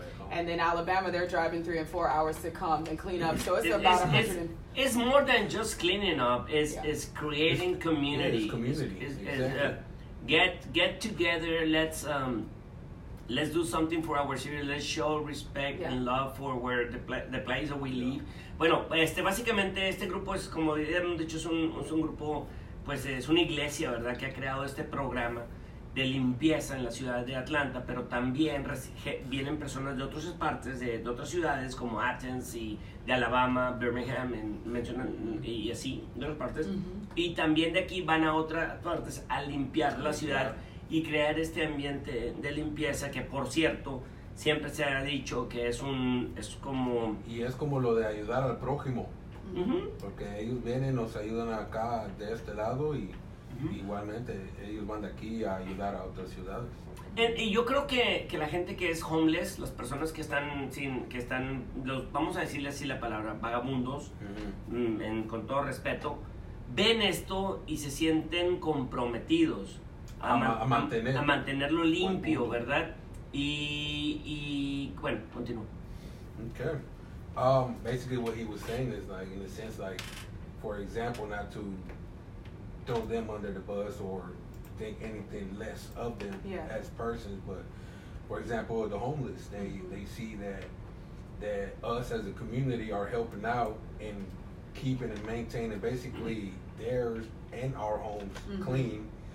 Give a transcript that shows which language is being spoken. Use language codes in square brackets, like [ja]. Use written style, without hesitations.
[en] And then Alabama, they're driving 3 and 4 hours to come and clean up. So it's about 100. It's more than just cleaning up. It's creating community. Yeah, it's community. Exactly. Get together. Let's do something for our city. Let's show respect and love for where the place that we live. [es] Bueno, básicamente este grupo es, como hemos dicho, es un grupo, pues es una iglesia, ¿verdad? Que ha creado este programa de limpieza en la ciudad de Atlanta, pero también vienen personas de otras partes, de otras ciudades como Athens y de Alabama, Birmingham, y así, de otras partes. Y también de aquí van a otras partes a limpiar la ciudad y crear este ambiente de limpieza que, por cierto, siempre se ha dicho que es como... Y es como lo de ayudar al prójimo, porque ellos vienen, nos ayudan acá de este lado y igualmente ellos van de aquí a ayudar a otras ciudades. Y yo creo que la gente que es homeless, las personas que están vamos a decirle así la palabra, vagabundos, con todo respeto, ven esto y se sienten comprometidos a mantenerlo limpio, ¿verdad? Y bueno, continúo. [en] Okay. Basically what he was saying is, like, in a sense, like, for example, not to throw them under the bus or think anything less of them as persons, but for example, the homeless, they see that us as a community are helping out and keeping and maintaining basically theirs and our homes clean.